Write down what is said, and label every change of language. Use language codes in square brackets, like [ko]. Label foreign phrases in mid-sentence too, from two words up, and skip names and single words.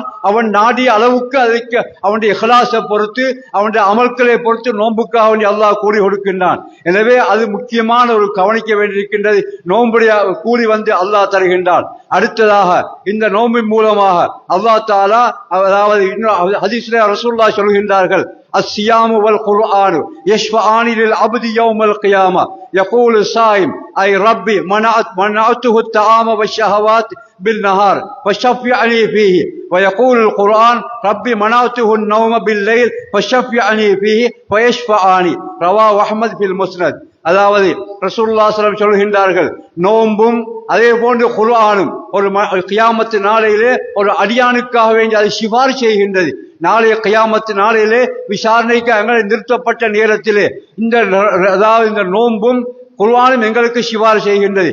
[ta] அவன் நாடிய அளவுக்கு அதற்கு அவனுடைய இஹ்லாஸை பொறுத்து அவனுடைய அமல்களை பொறுத்து நோன்புக்காக அவன் அல்லாஹ் கூலி கொடுக்கின்றான். எனவே அது முக்கியமான ஒரு கவனிக்க வேண்டியிருக்கின்றது. நோன்புடைய கூலி அல்லாஹ் தருகின்றான். அடுத்ததாக இந்த நோம்பின் மூலமாக [ar] الله تعالى [ta] அதாவது ஹதீஸ்ல ரசூலுல்லாஹ் சொல்கிறார், சொல்கின்றார்கள், [ar] الصيام والقرآن يشفعان للعبد يوم القيامة. يقول الصائم أي ربي منعته الطعام والشهوات بالنهار فشفعني فيه. ويقول القرآن ربي منعته النوم بالليل فشفعني فيه فيشفعاني. رواه أحمد في المسند. [ta] அதாவது ரசூலுல்லாஹி [ar] صلى الله عليه وسلم [ta] சொல்கின்றார்கள், நோன்பும் அதே போன்று குர்ஆனும் ஒரு கியாமத்து நாளையிலே ஒரு அடியானுக்காக வேண்டி அதை சிபாரிசு செய்கின்றது. நாளைய கியாமத்து நாளையிலே விசாரணைக்கு அங்கே நிறுத்தப்பட்ட நேரத்திலே இந்த நோன்பும் குர்ஆனும் எங்களுக்கு சிபாரிசு செய்கின்றது.